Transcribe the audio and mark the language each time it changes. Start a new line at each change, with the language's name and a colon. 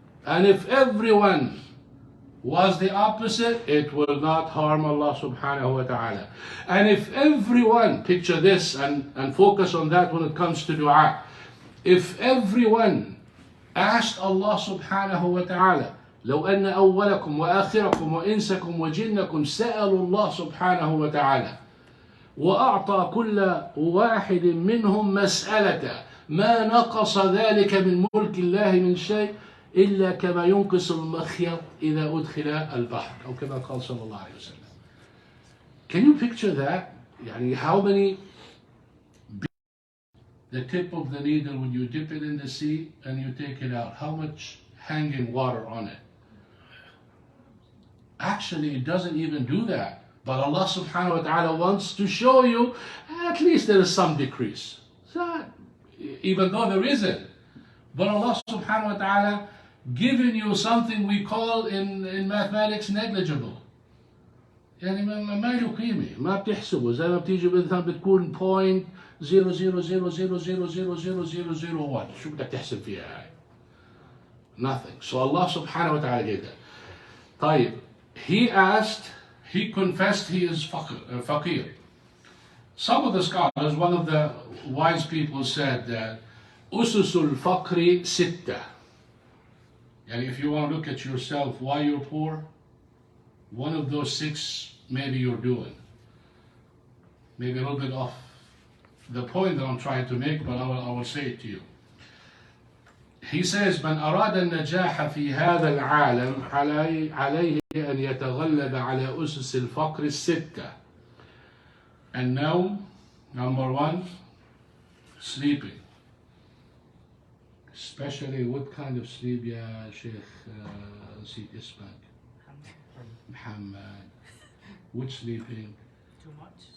English: And if everyone was the opposite, it will not harm Allah subhanahu wa ta'ala. And if everyone, picture this and focus on that when it comes to dua, if everyone asked Allah subhanahu wa ta'ala
Arabic: لو أن أولكم وآخركم وإنسكم وجنكم سألوا الله سبحانه وتعالى وأعطى كل واحد منهم مسألة ما نقص ذلك من ملك الله من شيء إلا كما ينقص المخيط إذا أدخل البحر أو كما قال صلى الله عليه وسلم.
English: Can you picture that? يعني how many, the tip of the needle when you dip it in the sea and you take it out, how much hanging water on it? Actually it doesn't even do that, but Allah subhanahu wa ta'ala wants to show you at least there is some decrease. So, even though there isn't, but Allah subhanahu wa ta'ala giving you something we call in mathematics negligible.
Arabic: يعني ما له قيمة، ما بتحسبه، زي ما بتيجي مثلا بتكون 0.00000000001، شو بدك تحسب فيها هاي؟
English: Nothing. So Allah subhanahu wa ta'ala gave that. طيب, he asked, he confessed he is faqir. Some of the scholars, one of the wise people said that
Arabic: ususul faqri sitta.
English: And if you want to look at yourself why you're poor, one of those six maybe you're doing. Maybe a little bit off the point that I'm trying to make, but I will say it to you. He says
Arabic: من أراد النجاح في هذا العالم عليه أن يتغلب على أسس الفقر الستة.
English: And now, number one, sleeping. Especially what kind of sleep,
Arabic: يا شيخ نسيت اسمك
English: Muhammad. Which sleeping? Too much.